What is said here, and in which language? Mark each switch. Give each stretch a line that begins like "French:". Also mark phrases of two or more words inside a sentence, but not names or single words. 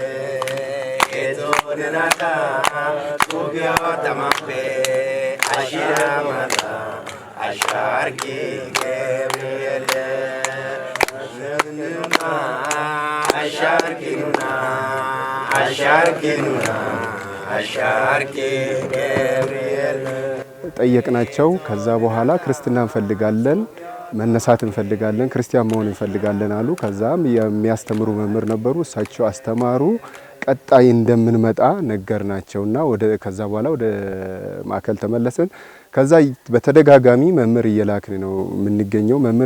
Amharic: Edonata Kubya Tamape Ashiramala Asharki Gabriele Asharki Gabriele ጠየቅናቸው። ከዛ በኋላ ክርስትና እንፈልጋለን መነሳት እንፈልጋለን ክርስቲያን መሆን እንፈልጋለን አሉ። ከዛም የሚያስተምሩ መምህር ነበሩ። እሳቸው አስተማሩ። ቀጣይ እንደምንመጣ ነገርናቸውና ከዛ በኋላ ወደ ማዕከል ተመለስን። ከዛ በተደጋጋሚ መምህር እየላክን ነው የምንገኘው። መምህር